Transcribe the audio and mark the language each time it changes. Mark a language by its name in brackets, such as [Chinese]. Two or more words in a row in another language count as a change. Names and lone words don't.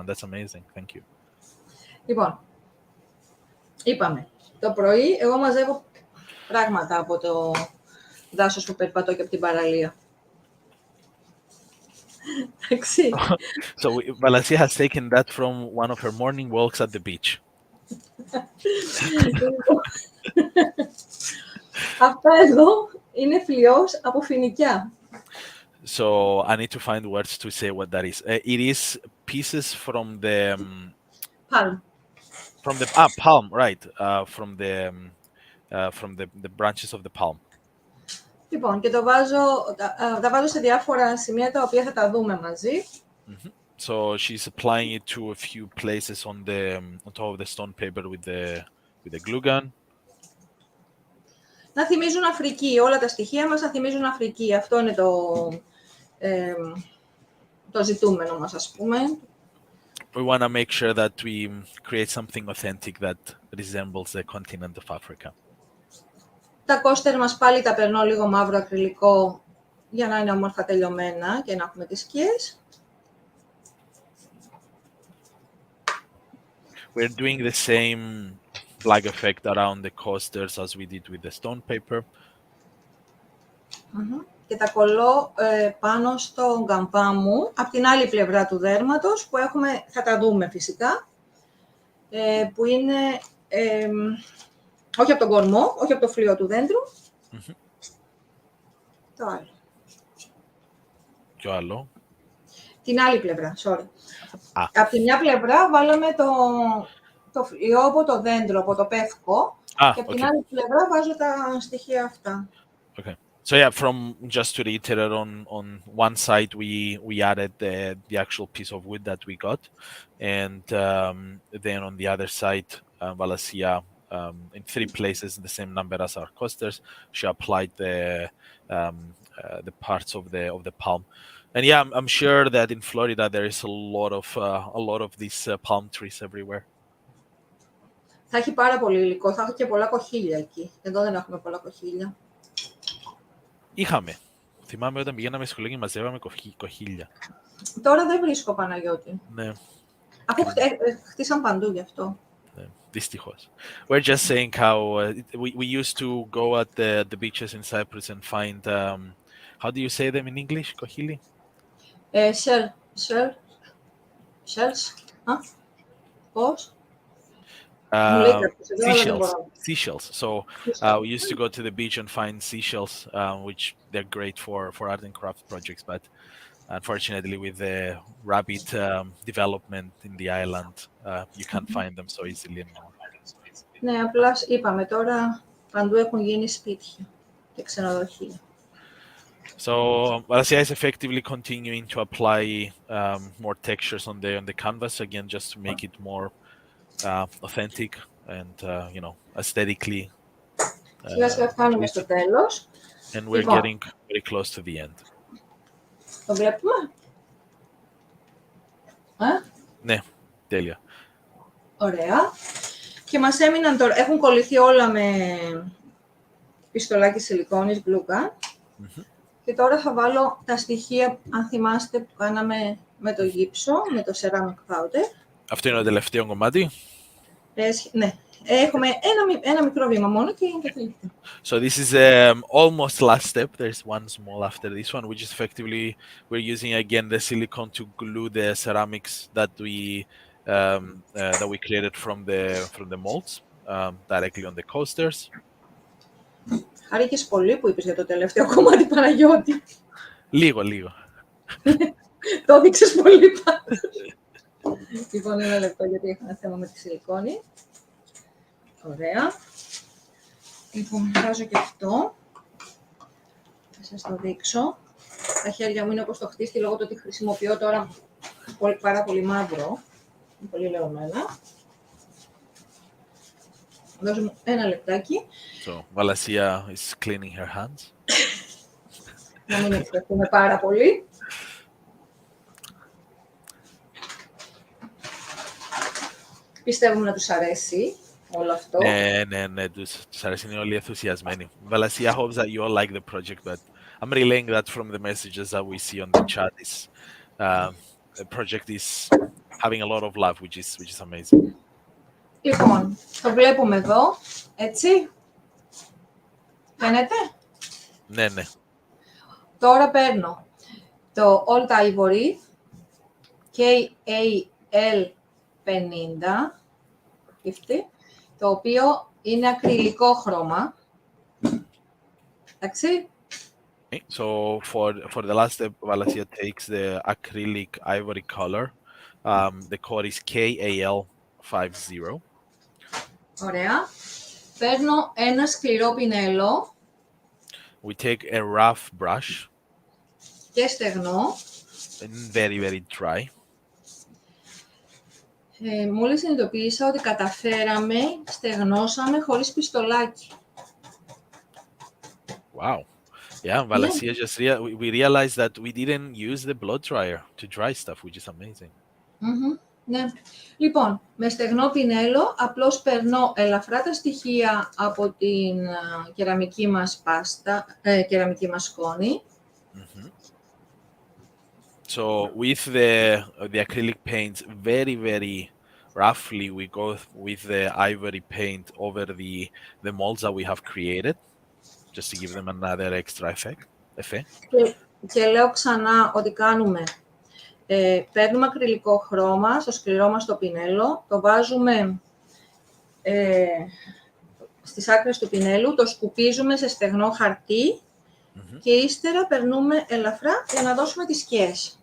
[English] That's amazing. Thank you. [Greek] Λοιπόν, είπαμε, το πρωί εγώ μαζεύω πράγματα από το δάσος που περπατώ και από την παραλία. Εντάξει. [English] So Valasia has taken that from one of her morning walks at the beach. [Greek] Αυτά εδώ είναι φλοιός από φοινικιά. [English] So I need to find words to say what that is. It is pieces from the Palm. From the palm, right? From the branches of the palm. [Greek] Λοιπόν, και τα βάζω σε διάφορα σημεία τα οποία θα τα δούμε μαζί. [English] So she's applying it to a few places on top of the stone paper with the glue gun. [Greek] να θυμίζουν Αφρική. Όλα τα στοιχεία μας να θυμίζουν Αφρική. Αυτό είναι το ζητούμενο μας, ας πούμε. [English] We want to make sure that we create something authentic that resembles the continent of Africa. [Greek] Τα κόστερ μας πάλι τα περνώ λίγο μαύρο ακριλικό για να είναι όμορφα τελειωμένα και να έχουμε τις σκιές. [English] We're doing the same flag effect around the coasters as we did with the stone paper. [Greek] Και τα κολλώ πάνω στο γκαμπά μου, από την άλλη πλευρά του δέρματος, που έχουμε, θα τα δούμε φυσικά, που είναι, όχι από τον κορμό, όχι από το φλοιό του δέντρου. Το άλλο. Ποιο άλλο? Την άλλη πλευρά, sorry. Από τη μια πλευρά βάλαμε το φλοιό από το δέντρο, από το πεύκο, και από την άλλη πλευρά βάζω τα στοιχεία αυτά. [English] Okay. So yeah, from just to reiterate, on one side we added the actual piece of wood that we got, and then on the other side, Valasia, in 3 places, the same number as our coasters, she applied the parts of the palm. And yeah, I'm sure that in Florida there is a lot of these palm trees everywhere. [Greek] Θα έχει πάρα πολύ υλικό, θα έχω και πολλά κοχύλια εκεί. Εδώ δεν έχουμε πολλά κοχύλια. Είχαμε. Θυμάμαι όταν πηγαίναμε σχολείο και μαζεύαμε κοχύλια. Τώρα δεν βρίσκω, Παναγιώτη. Ναι. Αφού χτίσαν παντού γι' αυτό. Δυστυχώς. [English] We're just saying how we used to go at the beaches in Cyprus and find, how do you say them in English, κοχύλι? Shells. [Greek] Πώς? [English] Seashells. So we used to go to the beach and find seashells, which they're great for art and craft projects. But unfortunately, with the rapid development in the island, you can't find them so easily anymore. [Greek] Ναι, απλά είπαμε τώρα παντού έχουν γίνει σπίτια και ξενοδοχεία. [English] So Valasia is effectively continuing to apply more textures on the canvas again, just to make it more authentic and aesthetically. [Greek] Σιγά σιγά φτάνουμε στο τέλος. [English] And we're getting very close to the end. [Greek] Το βλέπουμε? Ναι, τέλεια. Ωραία. Και μας έμειναν τώρα, έχουν κολληθεί όλα με πιστολάκι σιλικόνης, [English] glue gun. [Greek] Και τώρα θα βάλω τα στοιχεία, αν θυμάστε, που κάναμε με το γύψο, με το [English] ceramic powder. [Greek] Αυτό είναι το τελευταίο κομμάτι. Ναι. Έχουμε ένα μικρό βήμα μόνο και είναι το τελευταίο. [English] So this is almost last step. There's one small after this one, which is effectively we're using again the silicone to glue the ceramics that we created from the molds directly on the coasters. [Greek] Χάρηκες πολύ που είπες για το τελευταίο κομμάτι, Παναγιώτη. Λίγο. Το έδειξες πολύ πάντως. Λοιπόν, 1 λεπτό γιατί έχω ένα θέμα με τη σιλικόνη. Ωραία. Λοιπόν, βάζω και αυτό. Θα σας το δείξω. Τα χέρια μου είναι όπως το χτίστη, λόγω του ότι χρησιμοποιώ τώρα πάρα πολύ μαύρο. Είναι πολύ λεωμένα. Δώσε μου 1 λεπτάκι. [English] So, Valasia is cleaning her hands. [Greek] Να μην εκπαιδευτούμε πάρα πολύ. Πιστεύουμε να τους αρέσει όλο αυτό. Ναι, τους αρέσει, είναι όλοι ενθουσιασμένοι. [English] Valasia hopes that you all like the project, but I'm relaying that from the messages that we see on the chat. The project is having a lot of love, which is amazing. [Greek] Λοιπόν, το βλέπουμε εδώ, έτσι. Φαίνεται? Ναι. Τώρα παίρνω το Old Ivory KAL 50, το οποίο είναι ακριλικό χρώμα. Εντάξει. [English] So for the last step, Valasia takes the acrylic ivory color. The code is KAL50. [Greek] Ωραία. Παίρνω ένα σκληρό πινέλο. [English] We take a rough brush. [Greek] Και στεγνό. [English] And very, very dry. [Greek] Μόλις συνειδητοποίησα ότι καταφέραμε, στεγνώσαμε χωρίς πιστολάκι. [English] Wow. Yeah, [Greek] Ναι. [English] Valasia just we realized that we didn't use the blow dryer to dry stuff, which is amazing. [Greek] Ναι. Λοιπόν, με στεγνό πινέλο απλώς περνώ ελαφρά τα στοιχεία από την κεραμική μας κεραμική μας σκόνη. Mm-hmm. [English] So with the acrylic paints, very, very roughly, we go with the ivory paint over the molds that we have created, just to give them another extra effect. [Greek] Και λέω ξανά ότι παίρνουμε ακριλικό χρώμα στο σκληρό μας το πινέλο, το βάζουμε στις άκρες του πινέλου, το σκουπίζουμε σε στεγνό χαρτί και ύστερα περνούμε ελαφρά για να δώσουμε τις σκιές.